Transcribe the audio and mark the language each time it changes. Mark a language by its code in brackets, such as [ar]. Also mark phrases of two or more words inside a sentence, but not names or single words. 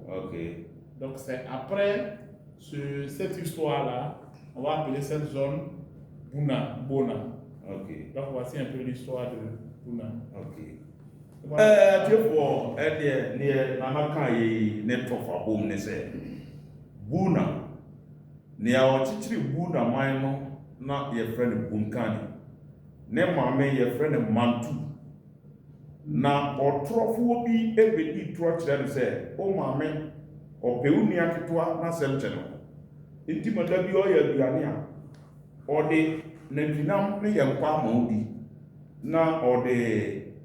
[fr] Ok. Donc, c'est après cette histoire-là, on va appeler cette zone Bona. Ok. Donc, voici un peu l'histoire de Buna. Ok. Tu vois, Buna. [ak] Ni a ɔkyekyere Buna man no na yɛfrɛ no Bunkani. ne maame yɛfrɛ no Mantu na ɔtorɔfoɔ bi ɛbɛdi torɔ kyerɛ no sɛ o maame ɔpɛ wo nua ketewa na sɛm kyɛ no nti mada bi ɔyɛ aduane a ɔde nantwinam ne yɛ nkwa ama wo di na ɔde